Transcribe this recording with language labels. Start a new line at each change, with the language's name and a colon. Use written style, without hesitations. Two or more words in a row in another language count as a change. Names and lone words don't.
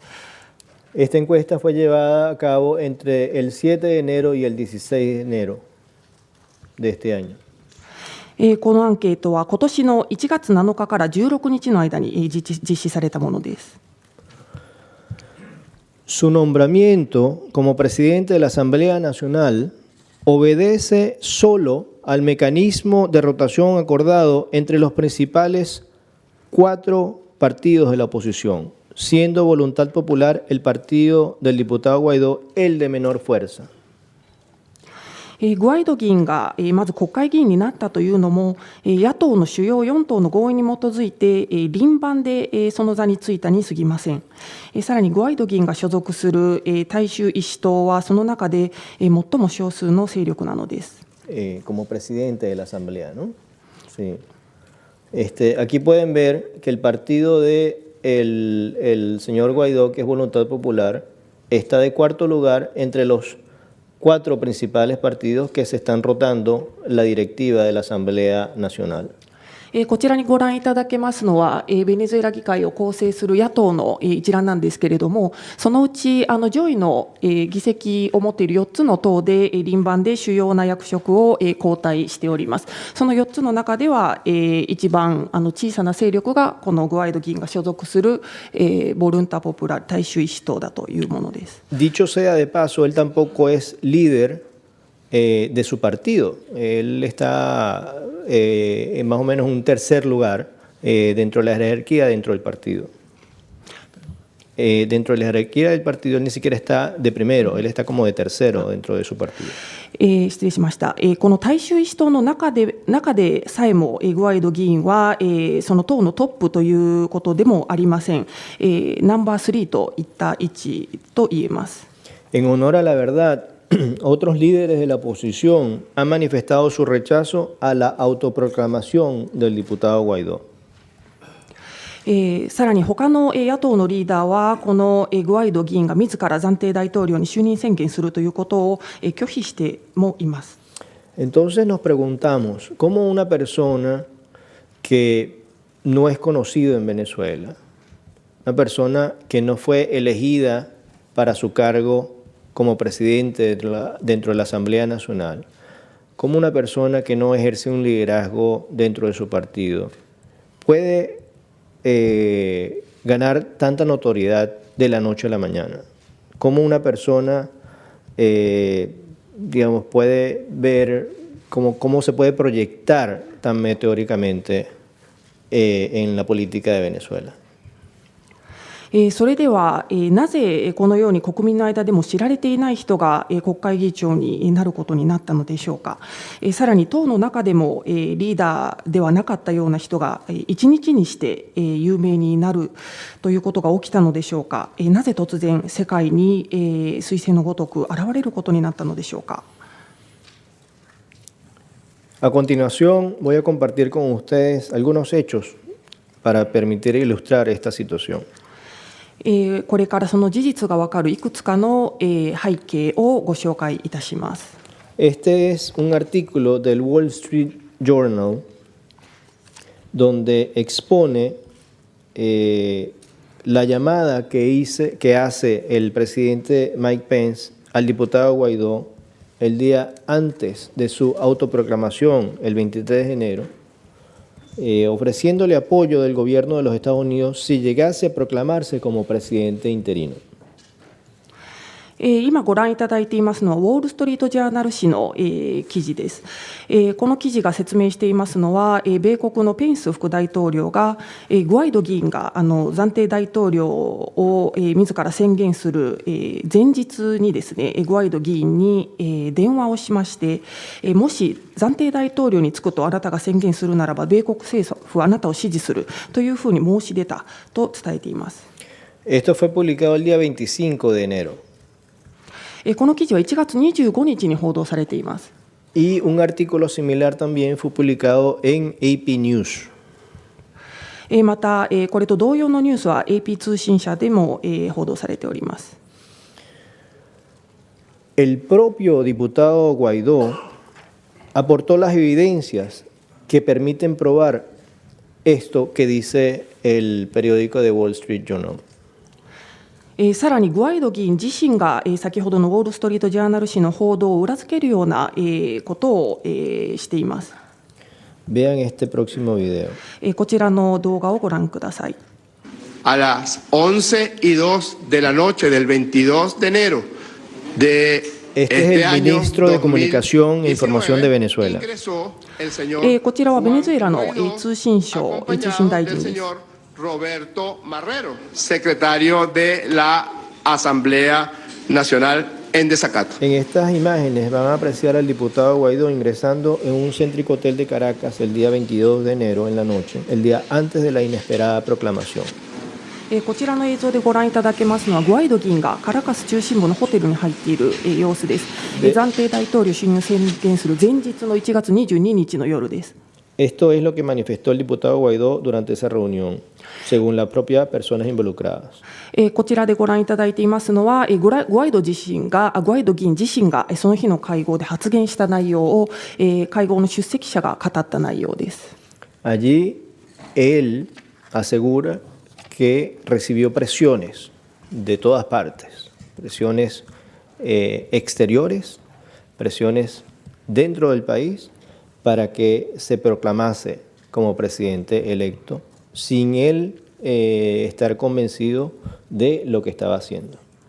Spanish: Esta encuesta fue llevada a cabo entre el 7 de enero y el 16 de enero de este año.
Japanese: このアンケートは今年の1月7日から16日の間に実施されたものです。
Spanish: Su nombramiento como presidente de la Asamblea Nacional obedece solo al mecanismo de rotación acordado entre los principales 4 partidos de la oposición, siendo Voluntad Popular el partido del diputado Guaidó el de menor fuerza.
Japanese: グアイド議員がまず国会議員になったというのも、野党の主要4党の合意に基づいて輪番でその座に就いたに過ぎません。さらにグアイド議員が所属する大衆医師党はその中で最も少数の勢力なのです。
Spanish: Como presidente de la Asamblea, ¿no? Sí. Aquí pueden ver que el partido de el señor Guaidó, que es Voluntad Popular, está de cuarto lugar entre los 4 principales partidos que se están rotando la directiva de la Asamblea Nacional.
Japanese: こちらにご覧いただけますのは、ベネズエラ議会を構成する野党の一覧なんですけれども、そのうち上位の議席を持っている4つの党で輪番で主要な役職を交代しております。その4つの中では一番小さな勢力がこのグアイド議員が所属するボルンタ・ポプラ大衆医師党だというものです。
Spanish: Dicho sea de paso, él tampoco es líder de su partido. Él está en más o menos un tercer lugar dentro de la jerarquía dentro del partido. Dentro de la jerarquía del partido él ni siquiera está de primero, él está como de tercero dentro de su partido.
Japanese: 失礼しました。この大衆医師党の中でさえもグアイド議員はその党のトップということでもありません。ナンバー3といった位置と言えます。
Spanish: En honor a la verdad, otros líderes de la oposición han manifestado su rechazo a la autoproclamación del diputado Guaidó.
Japanese: さらに他の野党のリーダーはこのグアイド議員が自ら暫定大統領に就任宣言するということを拒否してもいます。
Spanish: Entonces nos preguntamos, ¿cómo una persona que no es conocido en Venezuela, una persona que no fue elegida para su cargo como presidente dentro de la Asamblea Nacional, como una persona que no ejerce un liderazgo dentro de su partido, puede ganar tanta notoriedad de la noche a la mañana? Como una persona, digamos, puede ver cómo se puede proyectar tan meteóricamente en la política de Venezuela.
Japanese: それではなぜこのように国民の間でも知られていない人が国会議長になることになったのでしょうか。さらに党の中でもリーダーではなかったような人が一日にして有名になるということが起きたのでしょうか。なぜ突然世界に彗星のごとく現れることになったのでしょうか。
Spanish: A continuación voy a compartir con ustedes algunos hechos para permitir ilustrar esta situación.
Japanese: これからその事実が分かるいくつかの背景をご紹介いたします。
Spanish: Este es un artículo del Wall Street Journal donde expone la llamada que hace el presidente Mike Pence al diputado Guaidó el día antes de su autoproclamación, el 23 de enero, ofreciéndole apoyo del gobierno de los Estados Unidos si llegase a proclamarse como presidente interino.
Japanese: 今ご覧いただいていますのはウォール・ストリート・ジャーナル紙の記事です。この記事が説明していますのは、米国のペンス副大統領がグアイド議員が暫定大統領を自ら宣言する前日にですね、グアイド議員に電話をしまして、もし暫定大統領に就くとあなたが宣言するならば米国政府はあなたを支持するというふうに申し出たと伝えています。
Spanish: Esto fue publicado el día 25 de enero.
Japanese: この記事は1月25日に報道されています。
Spanish: Y un artículo similar también fue publicado en AP News.
Japanese: また、これと同様のニュースは AP 通信社でも報道されております。
Spanish: El propio diputado Guaidó aportó las evidencias que permiten probar esto que dice el periódico The Wall Street Journal.
Japanese: さらにグアイド議員自身が先ほどのウォール・ストリート・ジャーナル紙の報道を裏付けるようなことをしています。
Spanish: Vean este próximo video.
Japanese: こちらの動画をご覧ください。
Spanish: A las 11:02 de la noche del 22 de enero de Este es el ministro de Comunicación e Información de Venezuela.
Japanese: こちらはベネズエラの通信大臣です。
Spanish: Roberto Marrero, secretario de la Asamblea Nacional en desacato. En estas imágenes van a apreciar al diputado Guaidó ingresando en un céntrico hotel de Caracas el día 22 de enero en la noche, el día antes de la inesperada proclamación.
Japanese: こちらの映像でご覧いただけますのはグアイド議員がカラカス中心部のホテルに入っている様子です。暫定大統領就任を宣言する前日の1月22日の夜です。
Spanish: Esto es lo que manifestó el diputado Guaidó durante esa reunión, según las propias personas involucradas.
Japanese: こちらでご覧いただいていますのはグアイド議員自身がその日の会合で発言した内容を会合の出席者が語った内容です。
Spanish: Allí él asegura que recibió presiones de todas partes, presiones exteriores, presiones dentro del país, para que se proclamase como presidente electo sin él estar convencido de lo que estaba haciendo.